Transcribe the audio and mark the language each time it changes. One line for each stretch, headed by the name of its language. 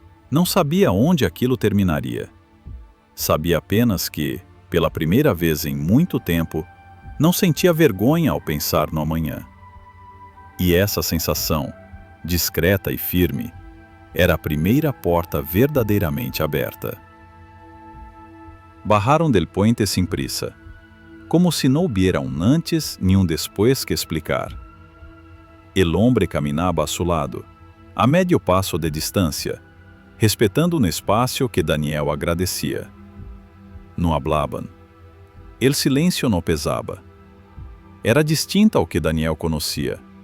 Portuguese: Não sabia onde aquilo terminaria. Sabia apenas que, pela primeira vez em muito tempo, não sentia vergonha ao pensar no amanhã. E essa sensação, discreta e firme, era a primeira porta verdadeiramente aberta.
Spanish: Bajaron del puente sin prisa, como si no hubiera un antes ni un después que explicar. El hombre caminaba a su lado, a medio paso de distancia, respetando un espacio que Daniel agradecía. No hablaban. El silencio no pesaba.
Portuguese: Era distinto ao que Daniel conhecia.